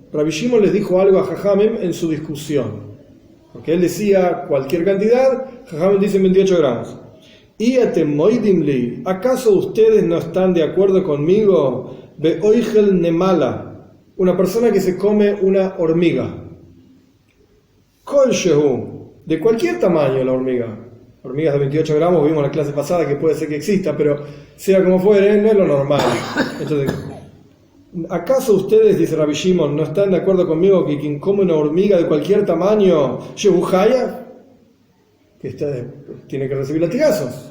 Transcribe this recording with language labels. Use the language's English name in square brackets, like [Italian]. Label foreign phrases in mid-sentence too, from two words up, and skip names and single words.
[Spanish] Rabbi Shimon les dijo algo a Jajamim en su discusión. Porque él decía cualquier cantidad, Jajamim dice 28 gramos. ¿Acaso ustedes no están de acuerdo conmigo? [Hebrew] באוכל נמלה, [Spanish] una persona que se come una hormiga. [Hebrew] כל שהוא, [Spanish] de cualquier tamaño la hormiga. Hormigas de 28 gramos, vimos en la clase pasada que puede ser que exista, pero sea como fuere, no es lo normal. Entonces, ¿acaso ustedes, dice Rabbi Shimon, no están de acuerdo conmigo que quien come una hormiga de cualquier tamaño, [Hebrew] שהוא היה, [Spanish] que tiene que recibir latigazos?